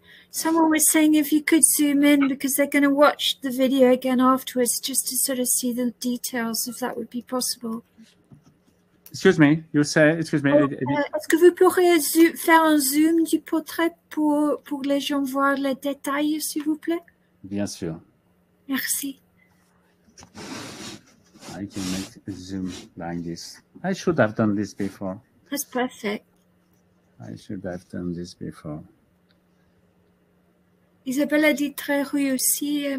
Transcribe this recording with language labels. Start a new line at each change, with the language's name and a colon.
English: Someone was saying if you could zoom in because they're going to watch the video again afterwards just to sort of see the details, if that would be possible. Excuse me, you say, excuse me.
French: Est-ce que vous pourriez faire un zoom du portrait pour les gens voir les détails, s'il vous plaît? Bien sûr. Merci.
English: I can make a zoom like this. I should have done this before. That's perfect. I should have done this before.
French: Isabelle a dit très réussi.